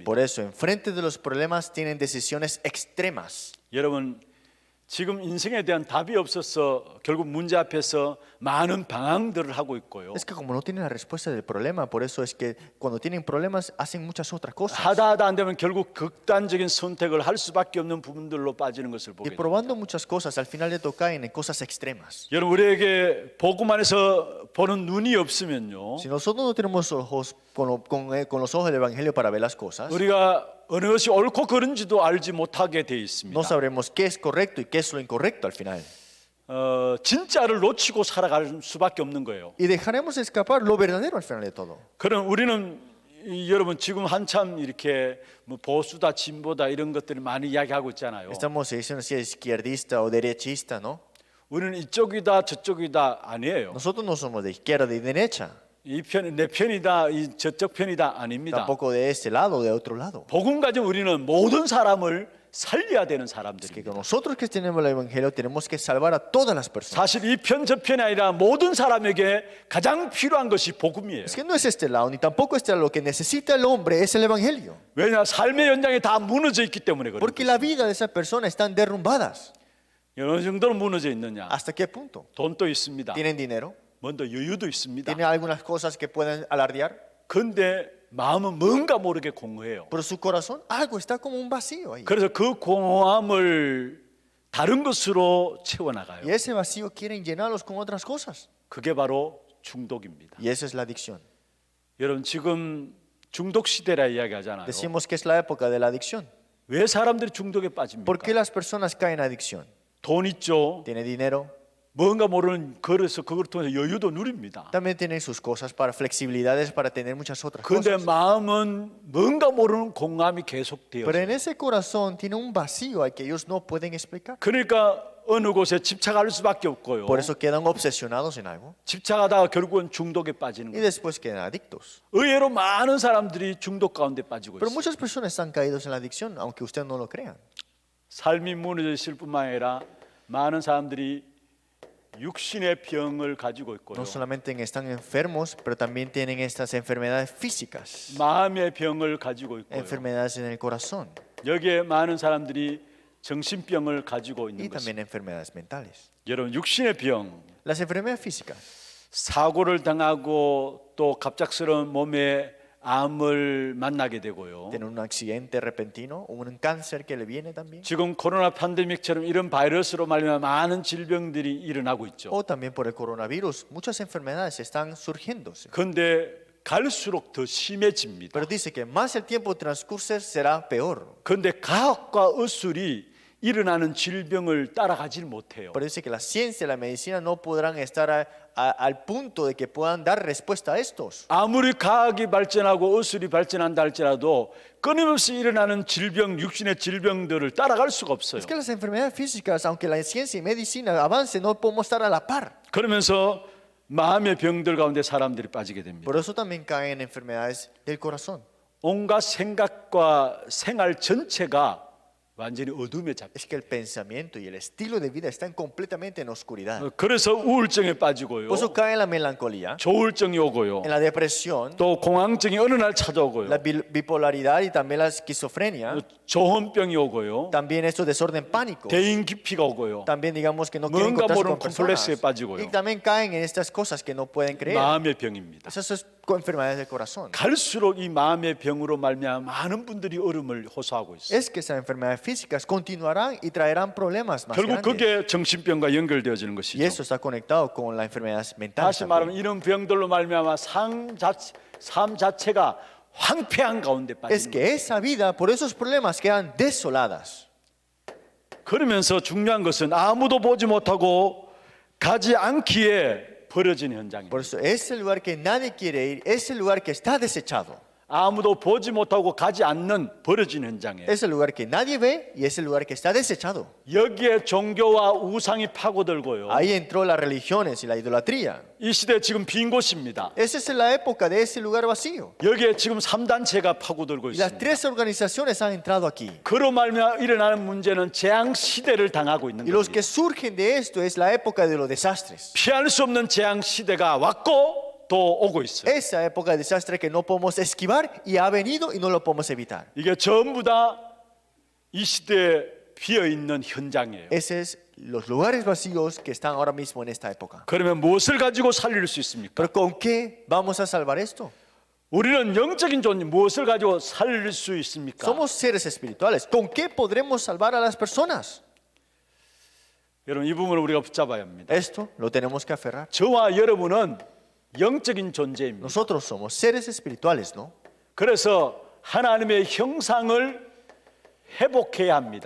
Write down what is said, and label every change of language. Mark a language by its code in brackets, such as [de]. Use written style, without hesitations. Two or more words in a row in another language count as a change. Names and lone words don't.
[es] Por eso, enfrente de los problemas tienen decisiones extremas. [ko] 여러분, 지금 인생에 대한 답이 없어서 결국 문제 앞에서 많은 방황들을 하고 있고요. [es] Es que como no tienen la respuesta del problema, por eso es que cuando tienen problemas hacen muchas otras cosas. [ko] 하다 안 되면 결국 극단적인 선택을 할 수밖에 없는 부분들로 빠지는 것을 보게 [es] Y [ko] 됩니다. [es] probando muchas cosas, al final le caen en cosas extremas. [ko] 여러분, 우리에게 복음 안에서 보는 눈이 없으면요, [es] Si nosotros no tenemos ojos con los ojos del Evangelio para ver las cosas, [ko] 우리가 어느 것이 옳고 그른지도 알지 못하게 돼 있습니다. [es] no sabremos qué es correcto y qué es lo incorrecto al final. [ko] 진짜를 놓치고 살아갈 수밖에 없는 거예요. [es] Y dejaremos escapar lo verdadero al final de todo. [ko] 그럼 우리는 여러분 지금 한참 이렇게 뭐 보수다 진보다 이런 것들을 많이 이야기하고 있잖아요. [es] Estamos diciendo si es izquierdista o derechista, ¿no? [ko] 우리는 이쪽이다 저쪽이다 아니에요. [es] Nosotros no somos de izquierda ni de derecha, [ko] 이 편, 내 편이다 이 저쪽 편이다 아닙니다. [es] tampoco de este lado o de otro lado. [ko] 복음 가진 우리는 모든 사람을 살려야 되는 [es] Que [ko] 사람들입니다. [es] con nosotros que tenemos el Evangelio tenemos que salvar a todas las personas. [ko] 사실 이 편 저 편이 아니라 모든 사람에게 가장 필요한 것이 복음이에요. [es] Es que no es este lado, ni tampoco este lado. Lo que necesita el hombre es el Evangelio. [ko] 왜냐 삶의 연장이 다 무너져 있기 때문에 그래요. [es] Porque la vida de esa persona están derrumbadas. [ko] 어느 정도로 무너져 있느냐? [es] ¿Hasta qué punto? [ko] 돈도 있습니다. [es] Tienen dinero, [ko] 먼저 여유도 있습니다. [es] tienen algunas cosas que pueden alardear, [ko] 근데 마음은 뭔가 모르게 공허해요. [es] pero su corazón, algo está como un vacío ahí. [ko] 그래서 그 공허함을 다른 것으로 채워나가요. [es] Y ese vacío quieren llenarlos con otras cosas. [ko] 그게 바로 중독입니다. [es] Y esa es la adicción. [ko] 여러분 지금 중독 시대라 이야기하잖아요. [es] Decimos que es la época de la adicción. [ko] 왜 사람들이 중독에 빠집니까? [es] ¿Por qué las personas caen en adicción? [ko] 돈 있죠. [es] Tiene dinero, [ko] 뭔가 모르는 그래서 그걸 통해서 여유도 누립니다. [es] también tienen sus cosas para flexibilidades para tener muchas otras [ko] 그런데 [es] cosas. [ko] 마음은 뭔가 모르는 공감이 계속돼요. [es] Pero en ese corazón tiene un vacío al que ellos no pueden explicar. [ko] 그러니까 어느 곳에 집착할 수밖에 없고요. [es] Por eso quedan obsesionados en algo [ko] 집착하다가 결국은 중독에 빠지는 [es] y [ko] 거예요. [es] después quedan adictos. [ko] 의외로 많은 사람들이 중독 가운데 빠지고 [es] Pero [ko] 있어요. [es] muchas personas están caídos en la adicción, aunque usted no lo crean. [ko] 삶이 무너질 뿐만 아니라 많은 사람들이 육신의 병을 가지고 있고요. [es] No solamente están enfermos, pero también tienen estas enfermedades físicas, [ko] 마음의 병을 가지고 있고요. [es] enfermedades en el corazón [ko] 여기에 많은 사람들이 정신병을 가지고 [es] y [ko] 있는 것입니다. [es] también enfermedades mentales. [ko] 여러분 육신의 병, [es] Las enfermedades físicas, [ko] 사고를 당하고 또 갑작스러운 몸에 암을 만나게 되고요. [es] tienen un accidente repentino, un cáncer que le viene también, [ko] 지금 코로나 팬데믹처럼 이런 바이러스로 말미암아 많은 질병들이 일어나고 있죠. [es] o también por el coronavirus, muchas enfermedades están surgiéndose. [ko] 그런데 갈수록 더 심해집니다. [es] Pero dice que más el tiempo transcurre será peor. [ko] 그런데 과학과 의술이 일어나는 질병을 따라가질 못해요. [es] Pero dice que la ciencia y la medicina no podrán estar al punto de que puedan dar respuesta a estos. [ko] 아무리 과학이 발전하고 의술이 발전한다 할지라도 끊임없이 일어나는 질병, 육신의 질병들을 따라갈 수가 없어요. [es] Es que las enfermedades físicas, aunque la ciencia y medicina avance, no podemos estar a la par. [ko] 그러면서 마음의 병들 가운데 사람들이 빠지게 됩니다. [es] Por eso también caen enfermedades del corazón. [ko] 온갖 생각과 생활 전체가 완전히 어둠에 잡혀. [es] Es que el pensamiento y el estilo de vida están completamente en oscuridad. [ko] 그래서 우울증에 빠지고요. [es] Por eso cae en la melancolía, [ko] 조울증이 오고요. [es] en la depresión, [ko] 또 공황증이 어느 날 찾아오고요. [es] la bipolaridad y también la esquizofrenia. [ko] 조현병이 오고요. [es] También estos desorden pánico. [ko] 대인 기피가 오고요. [es] También digamos que no quieren [ko] 뭔가 [es] encontrarse [ko] 모르는 [es] con personas. [ko] 콤플렉스에 빠지고요. [es] Y también caen en estas cosas que no pueden creer. [ko] 마음의 병입니다. [es] Esas son enfermedades del corazón. [ko] 갈수록 이 마음의 병으로 말미암아 많은 분들이 얼음을 호소하고 있어요. [es] Es que esas enfermedades físicas continuarán y traerán problemas más [ko] 결국 [es] grandes. [ko] 그게 정신병과 연결되어지는 [es] Y [ko] 것이죠. [es] eso está conectado con las enfermedades mentales. [ko] 다시 말하면 [es] también. [ko] 이런 병들로 말미암아 삶 자체가 황폐한 가운데 [es] es [ko] 빠지는 거예요. [es] que esa vida, por esos problemas, quedan desoladas. [ko] 그러면서 중요한 것은 아무도 보지 못하고 가지 않기에 벌어진 현장입니다. [es] Por eso, ese lugar que nadie quiere ir, ese lugar que está desechado, [ko] 아무도 보지 못하고 가지 않는 벌어진 현장이에요. [es] es el lugar que nadie ve y es el lugar que está desechado. [ko] 여기에 종교와 우상이 파고들고요. [es] Ahí entró las religiones y la idolatría. [ko] 이 시대 지금 빈 곳입니다. [es] Esa es la época de ese lugar vacío. [ko] 여기에 지금 3단체가 파고들고 [es] Y las [ko] 있습니다. [es] tres organizaciones han entrado aquí. [ko] 그로 말미암아 일어나는 문제는 재앙 시대를 당하고 있는 [es] Y los [ko] 거예요. [es] que surgen de esto es la época de los desastres. [ko] 피할 수 없는 재앙 시대가 왔고 또 오고 있어요. [es] Esa época de desastre que no podemos esquivar y ha venido y no lo podemos evitar. [ko] 이게 전부 다 이 시대에 비어 있는 현장이에요. [es] Ese es los lugares vacíos que están ahora mismo en esta época. [ko] 그러면 무엇을 가지고 살릴 수 있습니까? [es] Pero ¿con qué vamos a salvar esto? [ko] 우리는 영적인 존재 무엇을 가지고 살릴 수 있습니까? [es] Somos seres espirituales. ¿Con qué podremos salvar a las personas? [ko] 여러분 이 부분을 우리가 붙잡아야 합니다. [es] Esto lo tenemos que aferrar. [ko] 저와 여러분은 영적인 존재입니다. [es] Nosotros somos seres espirituales, ¿no? [ko] 그래서 하나님의 형상을 회복해야 합니다.